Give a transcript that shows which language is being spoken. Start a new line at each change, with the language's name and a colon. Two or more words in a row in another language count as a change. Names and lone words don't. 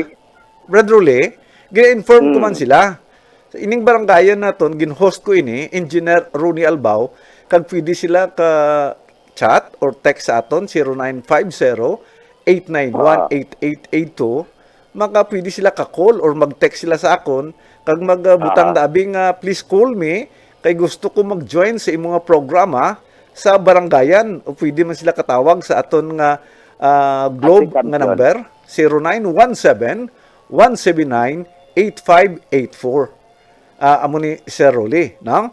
Hiligaynon: Brad Rolly, gina-inform ko man sila. Sa ining barangayan naton gin-host ko ini Engineer Ronnie Albao kag pwede sila ka
English: chat or text
Hiligaynon: sa aton 0950-891-8882 maka pwede sila ka-call or mag-text sila sa akon kag magbutang daabing
English: please call me
Hiligaynon: kay gusto ko mag-join sa imong programa sa barangayan o pwede man sila katawag sa aton nga globe Applicant nga yun. number 0917-179-8584. Amo ni Sir Rolly, no?